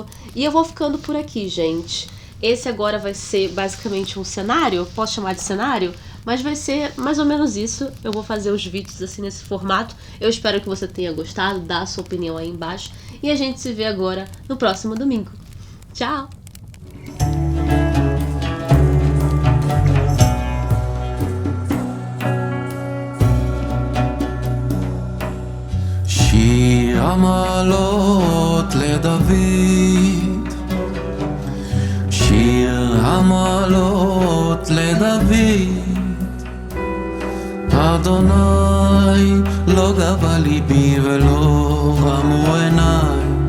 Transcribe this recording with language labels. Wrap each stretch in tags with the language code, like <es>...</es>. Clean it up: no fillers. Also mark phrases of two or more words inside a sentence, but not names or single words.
<pt>E eu vou ficando por aqui, gente. Esse agora vai ser basicamente um cenário, posso chamar de cenário? Mas vai ser mais ou menos isso. Eu vou fazer os vídeos assim nesse formato. Eu espero que você tenha gostado, dá a sua opinião aí embaixo. E a gente se vê agora no próximo domingo. Tchau!</pt> <he>שיר המעלות לדוד, שיר המעלות לדוד, אדוני לא גבה ליבי ולא רמו עיניי,</he>